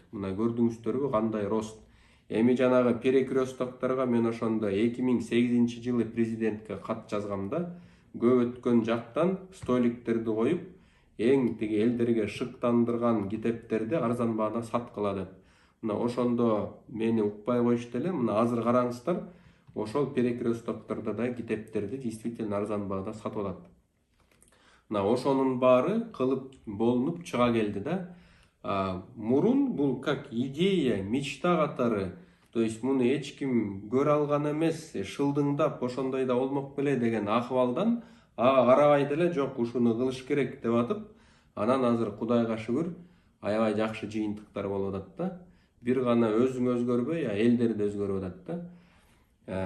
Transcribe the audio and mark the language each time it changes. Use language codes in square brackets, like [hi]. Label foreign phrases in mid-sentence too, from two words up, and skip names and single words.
[ky] Мына көрдүңүздөрбү кандай рост. Эми жанагы перекрестокторго мен ошондо 2008-жылы президентке кат жазгам да, көп өткөн жактан столиктерди коюп, эң тиги элдерге шыктандырган китептерди арзан баада саткыла деп. Мына ошондо мени укпай коюшту эле. Мына азыр караңыздар, ошол перекрестоктордо да китептерди действительно арзан баада сатып атат. Мына ошонун баары кылып болунуп чыга келди да. Мурун бул [ru] как идея, мечта [ky] катары, [ru] то есть [ky] муну эч ким көрө алган эмес, шылдыңдап ошондой да болмок беле деген акыбалдан ага карабай деле, жок, ушуну кылыш керек деп атып, анан азыр Кудайга шүгүр аябай жакшы жыйынтыктар болуп атат да. Бир гана өзүң өзгөрбөй, элдер да өзгөрүп атат да.